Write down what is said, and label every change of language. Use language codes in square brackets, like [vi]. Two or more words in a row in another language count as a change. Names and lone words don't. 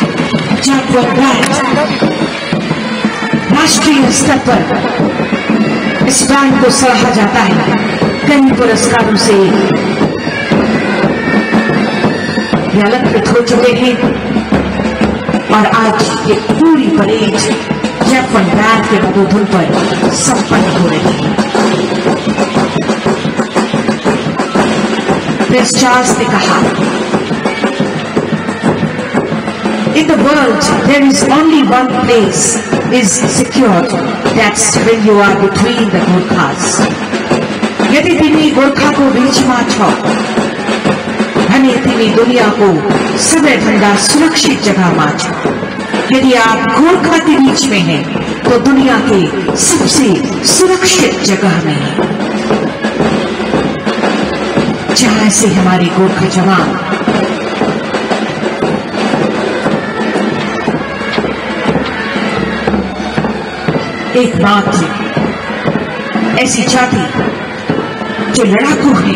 [hi] जैकपॉट बैंड राष्ट्रीय स्तर पर इस बैंड को सराहा जाता है, कई पुरस्कारों से ये अलंकृत हो चुके हैं और आज ये पूरी परेड जैपवन बैंड के मधुधुन पर संपन्न हो रही है। प्रिंस चार्ल्स ने कहा, [en] In the world, there is only one place is secured. That's when you are between the Gurkhas. [ne] यदि तिमी गोरखा को बीचमा छौ भने तिमी दुनिया को सबैभन्दा सुरक्षित जगहमा छौ। [hi] यदि आप गोरखा के बीच में हैं तो दुनिया के सबसे सुरक्षित जगह में हैं। जहां से हमारे गोरखा जवान एकमात्र ऐसी जाति जो लड़ाकू है